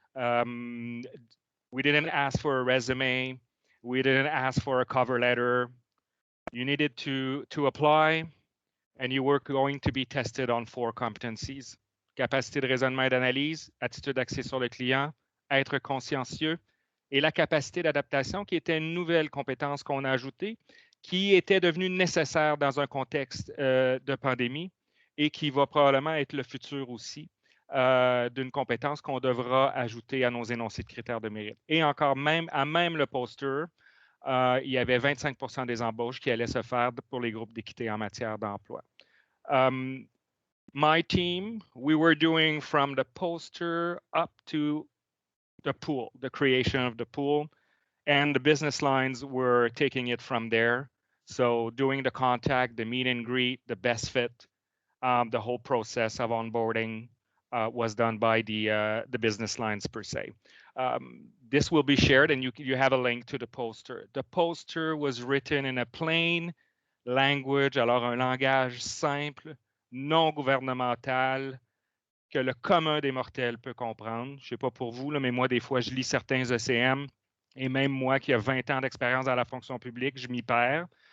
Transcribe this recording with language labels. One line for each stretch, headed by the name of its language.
English: We didn't ask for a resume. We didn't ask for a cover letter. You needed to apply, and you were going to be tested on 4 competencies.
French: Capacité de raisonnement et d'analyse, attitude axée sur le client, être consciencieux et la capacité d'adaptation qui était une nouvelle compétence qu'on a ajoutée, qui était devenue nécessaire dans un contexte de pandémie et qui va probablement être le futur aussi d'une compétence qu'on devra ajouter à nos énoncés de critères de mérite. Et encore, même le poster, il y avait 25% des embauches qui allaient se faire pour les groupes d'équité en matière d'emploi.
English: My team, we were doing from the poster up to the pool, the creation of the pool, and the business lines were taking it from there. So doing the contact, the meet and greet, the best fit, the whole process of onboarding was done by the business lines per se. This will be shared, and you have a link to the poster. The poster was written in a plain language,
French: alors un langage simple, non gouvernemental, que le commun des mortels peut comprendre. Je ne sais pas pour vous, là, mais moi, des fois, je lis certains ECM, et même moi qui ai 20 ans d'expérience dans la fonction publique, je m'y perds.